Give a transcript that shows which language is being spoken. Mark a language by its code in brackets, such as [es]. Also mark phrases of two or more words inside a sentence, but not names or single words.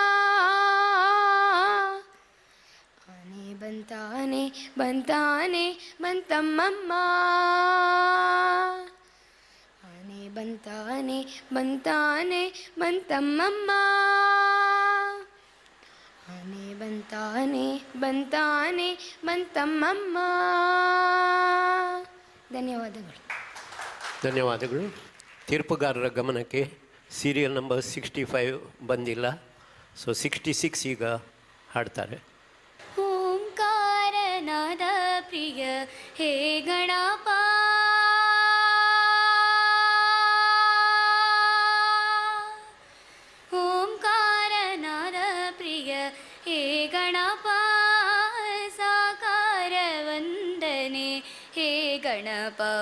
[kn] ಆನೆ ಬಂತಾನೆ ಬಂತಾನೆ ಬಂತಮ್ಮಮ್ಮ. ಆನೆ ಬಂತಾನೆ ಬಂತಾನೆ ಬಂತಮ್ಮಮ್ಮ ಆನೆ ಬಂತಾನೆ ಬಂತಾನೆ ಬಂತಮ್ಮಮ್ಮ. ಧನ್ಯವಾದಗಳು. ಧನ್ಯವಾದಗಳು. ತೀರ್ಪುಗಾರರ ಗಮನಕ್ಕೆ [en] serial number [kn] 65 ಬಂದಿಲ್ಲ. ಸೊ 66 ಈಗ ಹಾಡ್ತಾರೆ. ಓಂಕಾರನಾದ ಪ್ರಿಯ ಹೇ ಗಣಪ ಓಂಕಾರನಾದ ಪ್ರಿಯ ಹೇ ಗಣಪ ಸಾಕಾರ ವಂದನೆ ಹೇ ಗಣಪ